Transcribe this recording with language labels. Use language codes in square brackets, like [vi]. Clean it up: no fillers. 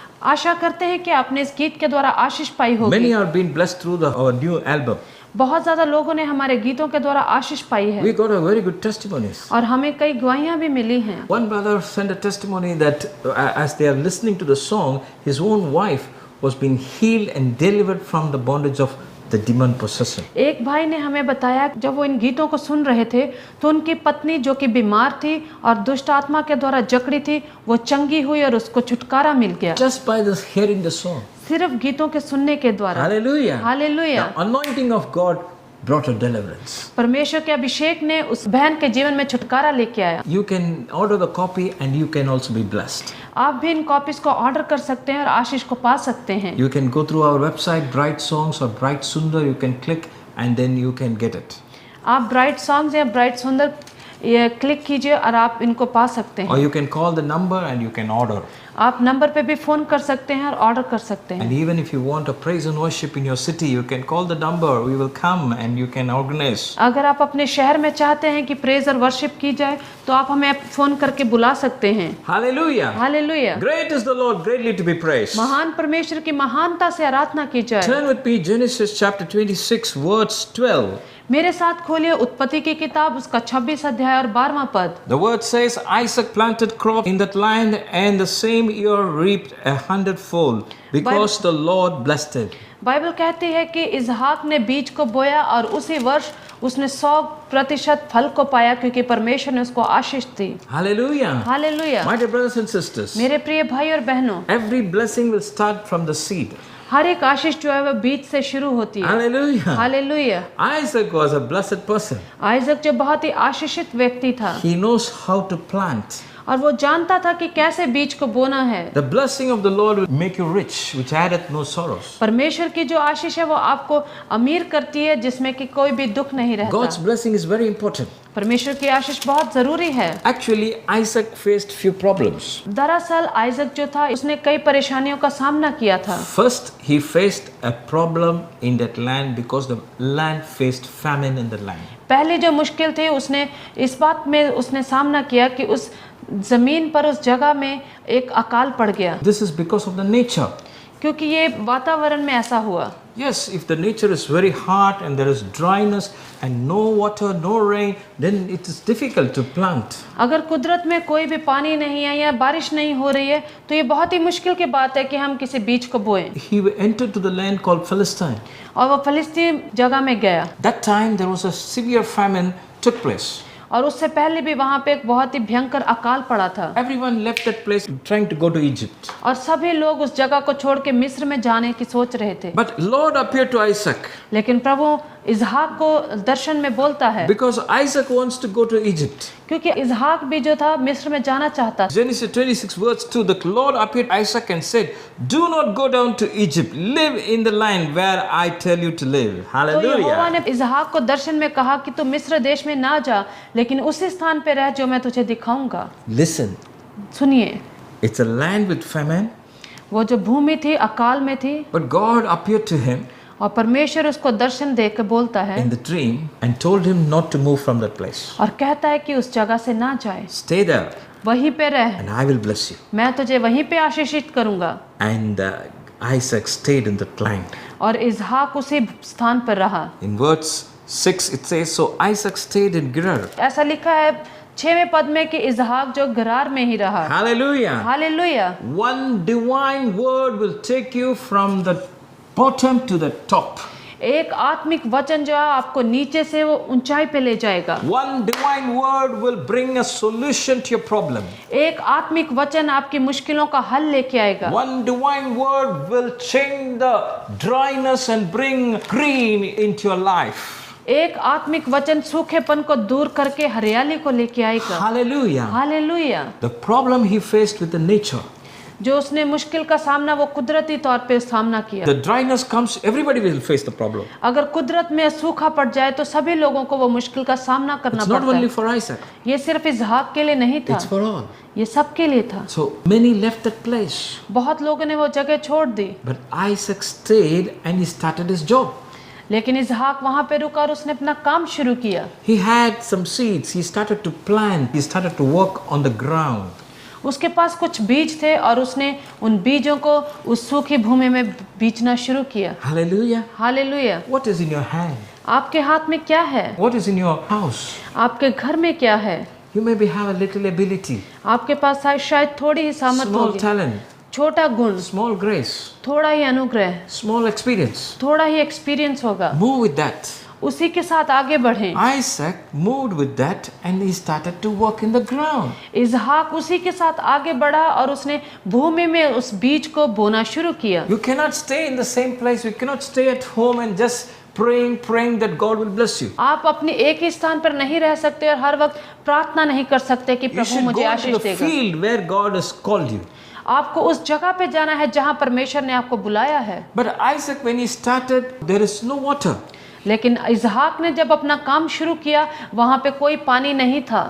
[hi] आशा करते हैं कि आपने इस गीत के द्वारा आशीष पाई होगी। [en] Many are being blessed through our new album. [hi] बहुत ज्यादा लोगों ने हमारे गीतों के द्वारा आशीष पाई है [en] We got a very good testimonies. [hi] और हमें कई गवाहियां भी मिली हैं। [en] One brother sent a testimony that as they are listening to the song, his own wife was being healed and delivered from the bondage of the demon possession. [hi] एक भाई ने हमें बताया जब वो इन गीतों को सुन रहे थे तो उनकी पत्नी जो कि बीमार थी और दुष्ट आत्मा के द्वारा जकड़ी थी वो चंगी हुई और उसको छुटकारा मिल गया [en] Just by this hearing the song. [hi] सिर्फ गीतों के सुनने के द्वारा। [en] Hallelujah. [hi] Hallelujah. [en] The anointing of God brought a deliverance. [hi] परमेश्वर के अभिषेक ने उस बहन के जीवन में छुटकारा लेके आया। [en] You can order the copy and you can also be blessed. [hi] आप भी इन कॉपीज को ऑर्डर कर सकते हैं और आशीष को पा सकते हैं। [en] You can go through our website Bright Songs or Bright Sundar, you can click and then you can get it. [hi] आप ब्राइट सॉन्ग्स या ब्राइट सुंदर ये क्लिक कीजिए और आप इनको पा सकते [en] Or [hi] हैं। [en] you can call the number and you can order. [hi] आप नंबर पे भी फोन कर सकते हैं और ऑर्डर कर सकते हैं। [en] And even if you want a praise and worship in your city, you can call the number. We will come and you can organize. [hi] अगर आप अपने शहर में चाहते हैं कि प्रेज और वर्शिप की जाए तो आप हमें फोन करके बुला सकते हैं। [en] Hallelujah. [hi] Hallelujah. [en] Great is the Lord, greatly to be praised. [hi] महान परमेश्वर की महानता से आराधना की जाए। [en] Turn with me Genesis chapter 26 verse 12. [hi] मेरे साथ खोलिए उत्पत्ति की किताब उसका 26 अध्याय और 12वां पद। [en] The word says Isaac planted crop in that land and the same year reaped 100-fold because the Lord blessed it. [hi] Bible कहती है कि इसहाक ने बीज को बोया और उसी वर्ष उसने 100% फल को पाया क्योंकि परमेश्वर ने उसको आशीष दी। [en] Hallelujah. [hi] Hallelujah. [en] My dear brothers and sisters, [hi] मेरे प्रिय भाई और बहनों, [en] every blessing will start from the seed. [hi] हर एक आशीष जो है वह बीज से शुरू होती है। [en] Hallelujah. [hi] Hallelujah. [en] Isaac was a blessed person. [hi] Isaac जो बहुत ही आशीषित व्यक्ति था [en] He knows how to plant. [hi] और वो जानता था कि कैसे बीज को बोना है। [en] The blessing of the Lord will make you rich, which addeth no sorrows. [hi] परमेश्वर की जो आशीष है वो आपको अमीर करती है जिसमें कि कोई भी दुख नहीं [en] God's [hi] रहता। [en] blessing is very important. [hi] परमेश्वर की आशीष बहुत जरूरी है। [en] Actually, Isaac faced few problems. [hi] दरअसल आइजक जो था उसने कई परेशानियों का सामना किया था। [en] First, he faced a problem in that land because the land faced famine in the land. [hi] पहले जो मुश्किल थी उसने इस बात में उसने सामना किया कि उस जमीन पर उस जगह में एक अकाल पड़ गया, [en] This is because of the nature. [hi] क्योंकि ये वातावरण में ऐसा हुआ। [en] Yes, if the nature is very hot and there is dryness and no water, no rain, then it is difficult to plant. [hi] अगर कुदरत में कोई भी पानी नहीं है या बारिश नहीं हो रही है तो ये बहुत ही मुश्किल की बात है कि हम किसी बीज को बोएं। [en] He entered to the land called Philistine. [hi] और वो फिलिस्तीन जगह में गया, [en] That time there was a severe famine took place. [hi] और उससे पहले भी वहाँ पे एक बहुत ही भयंकर अकाल पड़ा था। [en] Everyone left that place trying to go to Egypt. [hi] और सभी लोग उस जगह को छोड़ के मिस्र में जाने की सोच रहे थे, [en] But Lord appeared to Isaac [hi] लेकिन प्रभु इसहाक को दर्शन में बोलता है, [en] because Isaac wants to go to Egypt. [hi] क्योंकि इसहाक भी जो था मिस्र में जाना चाहता था। [en] Genesis 26 verse 2, the Lord appeared to Isaac and said, do not go down to Egypt, live in the land where I tell you to live. [hi] तो यहोवा [en] Hallelujah. [hi] ने इसहाक को दर्शन में कहा कि तू मिस्र देश में ना जा, लेकिन उसी स्थान पे रह जो मैं तुझे दिखाऊंगा। [en] Listen, [hi] सुनिए, [en] it's a land with famine, [hi] वो जो भूमि थी अकाल में थी, [en] but God appeared to him [hi] और परमेश्वर उसको दर्शन दे के बोलता है [en] in the dream and told him not to move from that place. [hi] और कहता है कि उस जगह से ना जाए, [en] Stay there [hi] वहीं पे रह, [en] and I will bless you. [hi] मैं तुझे वहीं पे आशीषित करूंगा। [en] And Isaac stayed in that land. [hi] और इसहाक उसी स्थान पर रहा। [en] In verse 6 it says, so Isaac stayed in Gerar. [hi] ऐसा लिखा है 6वें पद में कि इसहाक जो गरार में ही रहा। [en] Hallelujah. [hi] Hallelujah. [en] One divine word will take you from the bottom to the top. [hi] एक आत्मिक वचन जो है आपको नीचे से वो ऊंचाई पे ले जाएगा। [en] One divine word will bring a solution to your problem. [hi] एक आत्मिक वचन आपकी मुश्किलों का हल लेके आएगा। [en] One divine word will change the dryness and bring green into your life. [hi] एक आत्मिक वचन सूखेपन को दूर करके हरियाली को लेके आएगा। [en] Hallelujah. [hi] Hallelujah. [en] The problem he faced with the nature. [hi] जो उसने मुश्किल का सामना वो कुदरती तौर पे सामना किया। [en] The dryness comes, everybody will face the problem. [hi] अगर कुदरत में सूखा पड़ जाए तो सभी लोगों को वो मुश्किल का सामना करना [en] It's not [hi] पड़ता [en] only [hi] है। [en] for Isaac, [hi] ये सिर्फ इसहाक के लिए नहीं था, [en] it's for all. [hi] ये सबके लिए था। [en] So many left that place. [hi] बहुत लोगों ने वो जगह छोड़ दी, [en] But Isaac stayed and he started his job. [hi] लेकिन इसहाक वहाँ पे रुका और उसने अपना काम शुरू किया। [en] He had some seeds. He started to plant. He started to work on the ground. [hi] उसके पास कुछ बीज थे और उसने उन बीजों को उस सूखी भूमि में बीजना शुरू किया। [en] Hallelujah. [hi] Hallelujah. [en] What is in your hand? [hi] आपके हाथ में क्या है? [en] What is in your house? [hi] आपके घर में क्या है? [en] You maybe have a little ability, [hi] आपके पास शायद थोड़ी ही सामर्थ [en] small [hi] होगी, [en] talent, [hi] छोटा गुण, [en] small grace, [hi] थोड़ा ही अनुग्रह, [en] small experience. [hi] थोड़ा ही एक्सपीरियंस होगा। [en] Move with that. [hi] उसी के साथ आगे बढ़ें। [en] Isaac moved with that and he started to work in the ground. [hi] इसहाक उसी के साथ आगे बढ़ा और उसने भूमि में उस बीज को बोना शुरू किया। [en] You cannot stay in the same place. You cannot stay at home and just praying that God will bless you. [hi] आप अपने एक ही स्थान पर नहीं रह सकते और हर वक्त प्रार्थना नहीं कर सकते कि [en] You [hi] प्रभु [en] should [hi] मुझे [en] go [hi] आशीष [en] to the [hi] देगा। [en] field where God has called you. [hi] आपको उस जगह पे जाना है जहाँ परमेश्वर ने आपको बुलाया है। [en] But Isaac, when he started, there is no water. [hi] लेकिन इसहाक ने जब अपना काम शुरू किया वहाँ पे कोई पानी नहीं था।